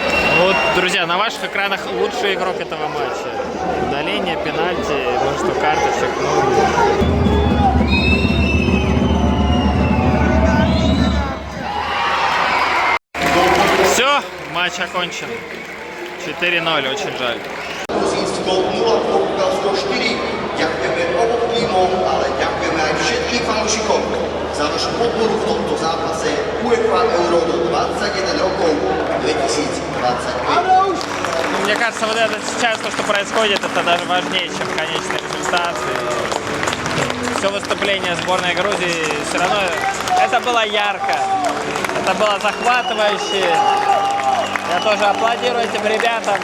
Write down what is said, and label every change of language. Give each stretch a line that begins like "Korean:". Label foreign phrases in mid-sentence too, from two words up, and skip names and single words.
Russian: Вот, друзья, на ваших экранах лучший игрок этого матча. Удаление, пенальти, множество карточек. Все, матч окончен. 4-0, очень жаль.
Slovak: Gruzínsko 0, Portugalsko 4. Ďakujeme obom týmom, ale ďakujeme aj všetkým fanúšikom za vašu podporu v tomto zápase UEFA Euro do 21 rokov 2025.
Russian: Мне кажется, вот это сейчас то, что происходит, это даже важнее, чем конечный результат. И все выступление сборной Грузии все равно это было ярко, это было захватывающе. Я тоже аплодирую этим ребятам.